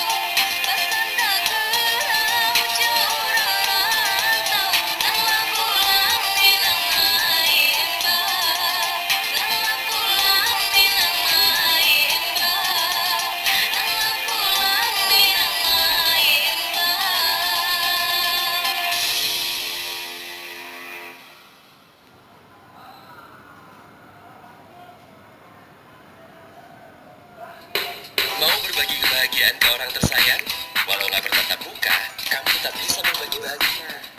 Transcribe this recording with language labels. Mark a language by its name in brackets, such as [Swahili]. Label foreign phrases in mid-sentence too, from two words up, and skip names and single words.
[Minangkabau] Basanda gurau jauh rantau, nang pulang minang maimbau. Nang pulang minang maimbau. Nang pulang minang [Indonesian] Mau berbagi kebahagiaan ke orang tersayang? Walau nggak bertatap muka, kamu tetap bisa berbagi bahagia.